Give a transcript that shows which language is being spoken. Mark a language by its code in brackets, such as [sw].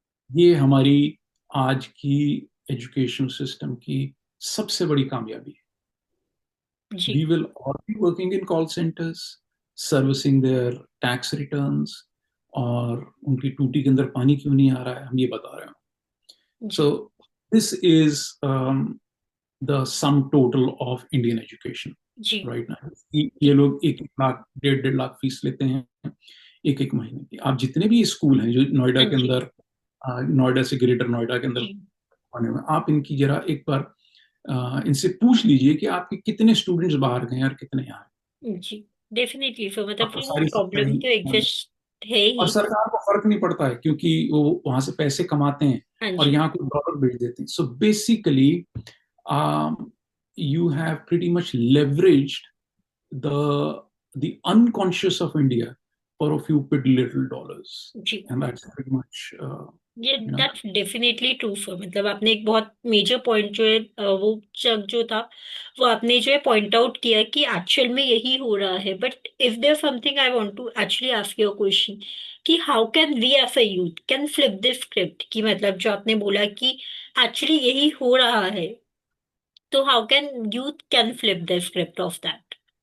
[hi] ये हमारी आज की एजुकेशन सिस्टम की सबसे बड़ी कामयाबी है। जी। [en] We will all be working in call centers, servicing their tax returns, [hi] और उनकी टूटी के अंदर पानी क्यों नहीं आ रहा है हम ये बता रहे हैं। जी। [en] So this is the sum total of Indian education [hi] ji. [en] right now. [hi] ये लोग 1-1 लाख 1.5-1.5 लाख फीस लेते हैं एक एक महीने की। आप जितने भी स्कूल हैं जो नोएडा हाँ के जी। अंदर, नोएडा से ग्रेटर नोएडा के अंदर जी। बने हुए, आप इनकी जरा एक बार इनसे पूछ लीजिए कि आपके कितने स्टूडेंट्स बाहर गए हैं और कितने यहाँ जी। डेफिनेटली, तो मतलब हैं। फिर वो सारी प्रॉब्लम सरकारी, तो एग्जिस्ट है और ही। सरकार को फर्क नहीं पड़ता है क्योंकि वो वहां से पैसे कमाते हैं हाँ और जी। यहाँ को डॉलर भेज देते हैं। [en] so basically you have pretty much leveraged the the unconscious of India for a few pretty little dollars, [hi] ji. [en] and that's pretty much [hi] ये [en] you know that's definitely true sir. [hi] मतलब आपने एक बहुत मेजर पॉइंट जो है, वो चक जो था, वो आपने जो है पॉइंट आउट किया कि एक्चुअल में यही हो रहा है। [en] but if there something I want to actually ask you a question, कि how can we as a youth can flip this script, [hi] कि मतलब जो आपने बोला कि एक्चुअली यही हो रहा है, तो [en] How can youth can flip the script of that?